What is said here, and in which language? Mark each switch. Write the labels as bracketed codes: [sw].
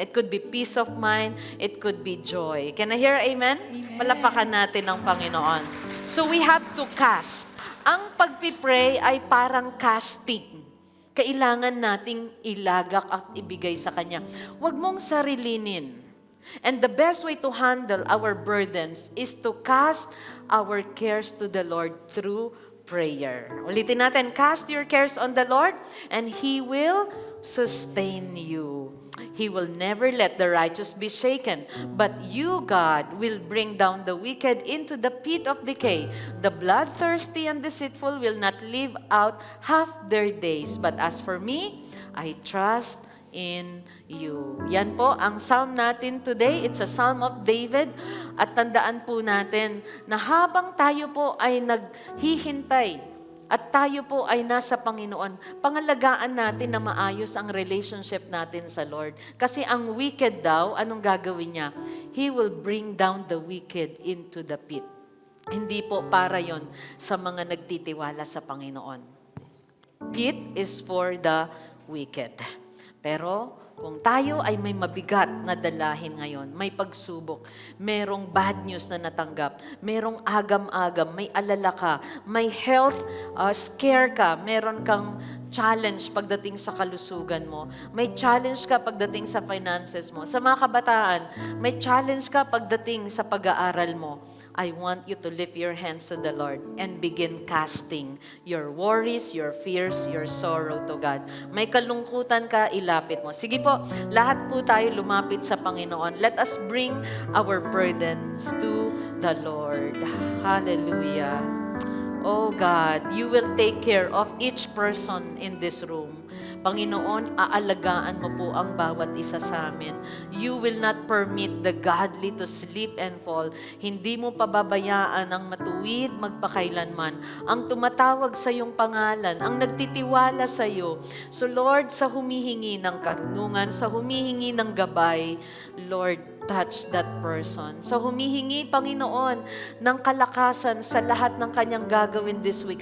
[en] It could be peace of mind, it could be joy. Can I hear amen? [tl] Palapakan natin ang Panginoon. [en] So we have to cast. [tl] Ang pagpipray ay parang casting. Kailangan nating ilagak at ibigay sa Kanya. Huwag mong sarilinin. [en] And the best way to handle our burdens is to cast our cares to the Lord through prayer. [tl] Ulitin natin, [en] cast your cares on the Lord and He will sustain you. He will never let the righteous be shaken, but you, God, will bring down the wicked into the pit of decay. The bloodthirsty and deceitful will not live out half their days, but as for me, I trust in you. [tl] Yan po ang psalm natin [en] today. It's a psalm of David. [tl] At tandaan po natin na habang tayo po ay naghihintay at tayo po ay nasa Panginoon, pangalagaan natin na maayos ang relationship natin sa Lord. Kasi ang wicked daw, anong gagawin niya? [en] He will bring down the wicked into the pit. [tl] Hindi po para yon sa mga nagtitiwala sa Panginoon. [en] Pit is for the wicked. [tl] Pero kung tayo ay may mabigat na dalahin ngayon, may pagsubok, merong bad news na natanggap, merong agam-agam, may alala ka, may health scare ka, meron kang challenge pagdating sa kalusugan mo, may challenge ka pagdating sa finances mo, sa mga kabataan, may challenge ka pagdating sa pag-aaral mo, [en] I want you to lift your hands to the Lord and begin casting your worries, your fears, your sorrow to God. [tl] May kalungkutan ka, ilapit mo. Sige po, lahat po tayo lumapit sa Panginoon. [en] Let us bring our burdens to the Lord. Hallelujah. Oh God, you will take care of each person in this room. [tl] Panginoon, aalagaan mo po ang bawat isa sa amin. [en] You will not permit the godly to slip and fall. [tl] Hindi mo pababayaan ang matuwid magpakailanman, ang tumatawag sa iyong pangalan, ang nagtitiwala sa iyo. So Lord, sa humihingi ng karunungan, sa humihingi ng gabay, Lord, [en] touch that person. [tl] So humihingi, Panginoon, ng kalakasan sa lahat ng kanyang gagawin [en] this week.